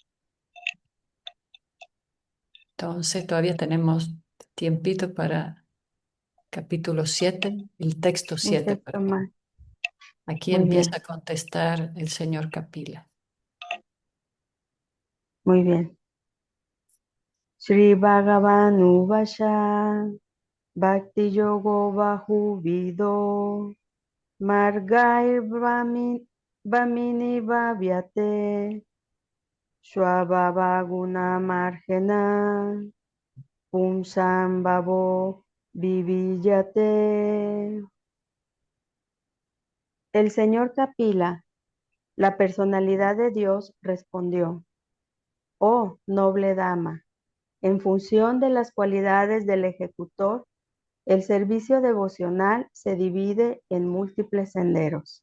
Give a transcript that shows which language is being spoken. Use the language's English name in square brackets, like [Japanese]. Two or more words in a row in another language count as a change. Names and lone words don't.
[Spanish] Entonces, todavía tenemos tiempito para capítulo 7, el texto Un 7, texto más. perdón. Aquí Muy empieza bien, a contestar el señor Kapila. muy bien. [Sanskrit] श्री भगवानुवाच भक्तियोगो बहुविधो मार्गैर्भामिनि भाव्यते स्वभाव गुण मार्गेण पुंसां भावो विभिद्यते. [Spanish] El señor Kapila, la personalidad de Dios, respondió: Oh, noble dama, en función de las cualidades del ejecutor, el servicio devocional se divide en múltiples senderos.